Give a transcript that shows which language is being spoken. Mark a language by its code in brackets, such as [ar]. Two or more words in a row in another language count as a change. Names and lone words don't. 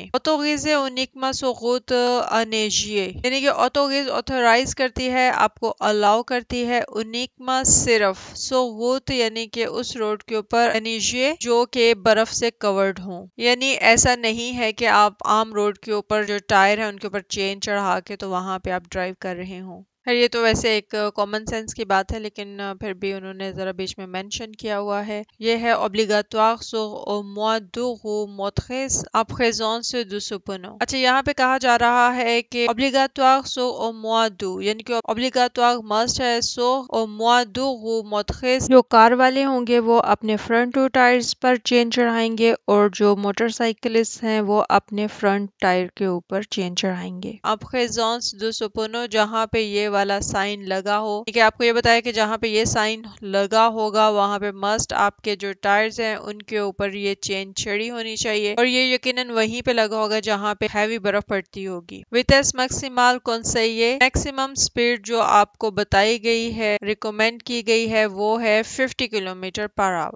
[fr] autorisés uniquement sur route enneigées, [ur] یعنی کہ اوتوریز آتھورائز کرتی ہے، آپ کو الاؤ کرتی ہے، اونیکما صرف، سوغوت یعنی کہ اس روڈ کے اوپر، انیجیے جو کہ برف سے کورڈ ہوں، یعنی ایسا نہیں ہے کہ آپ عام روڈ کے اوپر جو ٹائر ہیں ان کے اوپر چین چڑھا کے تو وہاں پہ آپ ڈرائیو کر رہے ہوں۔ یہ تو ویسے ایک [en] common sense [ur] کی بات ہے، لیکن پھر بھی انہوں نے ذرا بیچ میں مینشن کیا ہوا ہے۔ یہ ہے [fr] obligatoire sur au moins deux roues motrices en présence de ce panneau. [ur] اچھا، یہاں پہ کہا جا رہا ہے کہ [fr] obligatoire sur au moins deux, [ur] یعنی کہ اوبلیگاتوار مسٹ ہے [fr] sur au moins deux roues motrices, [ur] جو کار والے ہوں گے وہ اپنے [en] front two tyres [ur] پر چین چڑھائیں گے، اور جو موٹر سائیکلسٹ ہیں وہ اپنے [en] front tyre [ur] کے اوپر چین چڑھائیں گے۔ [fr] en présence de ce panneau, [ur] جہاں پہ یہ والا سائن لگا ہو، کہ آپ کو یہ بتایا کہ جہاں پہ یہ سائن لگا ہوگا وہاں پہ مسٹ آپ کے جو ٹائرز ہیں ان کے اوپر یہ چین چڑھی ہونی چاہیے، اور یہ یقیناً وہیں پہ لگا ہوگا جہاں پہ ہیوی برف پڑتی ہوگی۔ [fr] vitesse maximale conseillée, [en] maximum speed [ur] جو آپ کو بتائی گئی ہے، ریکومینڈ کی گئی ہے، وہ ہے 50 [en] kilometre per hour.